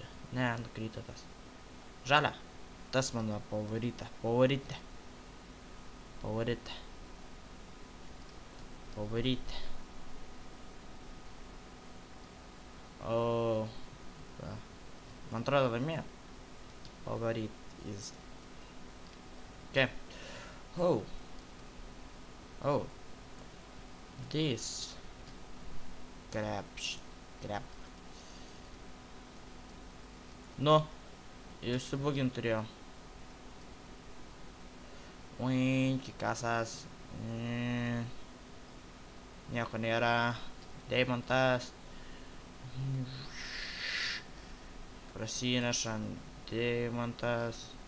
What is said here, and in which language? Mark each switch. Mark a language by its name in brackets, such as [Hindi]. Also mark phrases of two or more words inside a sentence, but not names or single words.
[Lithuanian] Ne, nukrito tas. Žalia. Tas mano favorita. Favorite. O. Man atrodo laimėjo. [English] Favorite is. Okay. Oh. This. Crap. [Lithuanian] Nu. Išsibugint turėjau. Ui, kasas. Nieko nėra. Deimantas. Prasineša Deimantas.